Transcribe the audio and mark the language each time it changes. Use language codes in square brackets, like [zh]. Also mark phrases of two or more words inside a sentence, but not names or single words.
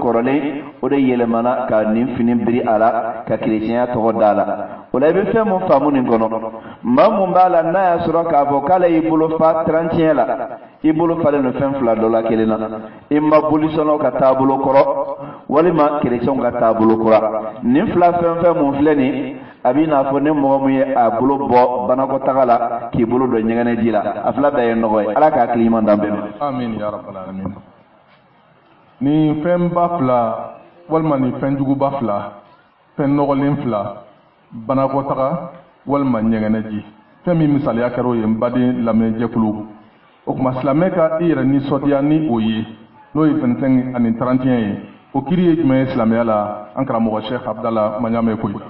[bm] kɔrɔlen o de yɛlɛmana ka nin fini biri a la ka chrétienya tɔgɔ d'a la o la i bɛ fɛn mun faamu nin kɔnɔ maa mun b'a la n'a y'a sɔrɔ k'a fɔ k'ale y'i bolo fa 31 la i bolo falen don fɛn fila dɔ la kelen na i ma bolisɔnnaw ka taabolo kɔrɔ walima chrétienw ka taabolo kura nin fila fɛn fɛn mun filɛ nin a b'i n'a fɔ ni mɔgɔ min ye a bolo bɔ banakɔtaga la k'i bolo don ɲɛgɛnɛ ji la a fila bɛɛ ye nɔgɔ ye ala k'a hakili ɲuman d'an bɛɛ ma. [ar] آمين يا رب العالمين. [bm] Ni fɛn ba fila walima ni fɛn juguba fila fɛn nɔgɔlen fila banakɔtaga walima ɲɛgɛnɛ ji fɛn min misaliya kɛra o ye n baden lamɛnjɛkulu o tuma silamɛ ka i yɛrɛ nisɔndiya ni o ye n'o ye 25 ani 31 ye o kiri ye jumɛn ye silamɛya la an karamɔgɔ Sheikh Abdallah Maɲame koyi.